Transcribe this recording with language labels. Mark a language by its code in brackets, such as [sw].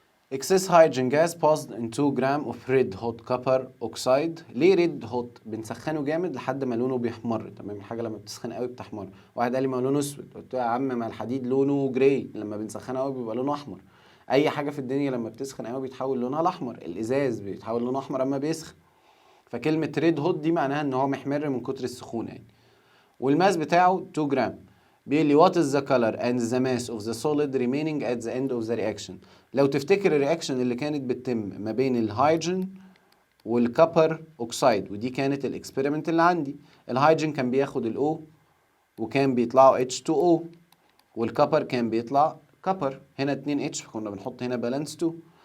[en] Excess hydrogen gas passed in 2 gram of red hot copper oxide. [ar] ليه ريد هوت؟ بنسخنه جامد لحد ما لونه بيحمر. تمام، الحاجه لما بتسخن قوي بتحمر. واحد قال لي ما لونه اسود، قلت له يا عم ما الحديد لونه جراي، لما بنسخنه قوي بيبقى لونه احمر. اي حاجه في الدنيا لما بتسخن قوي بيتحول لونها الاحمر، الازاز بيتحول لونه احمر اما بيسخن. فكلمه ريد هوت دي معناها ان هو محمر من كتر السخونه يعني. والماس بتاعه 2 جرام. بيقول لي [en] what is the color and the mass of the solid remaining at the end of the reaction. [ar] لو تفتكر الرياكشن اللي كانت بتتم ما بين الهيدروجين والكبر اوكسايد، ودي كانت الاكسبيرمنت اللي عندي. الهيدروجين كان بياخد الاو وكان بيطلعوا H2O، والكبر كان بيطلع كبر، هنا 2 H فكنا بنحط هنا بالانس 2.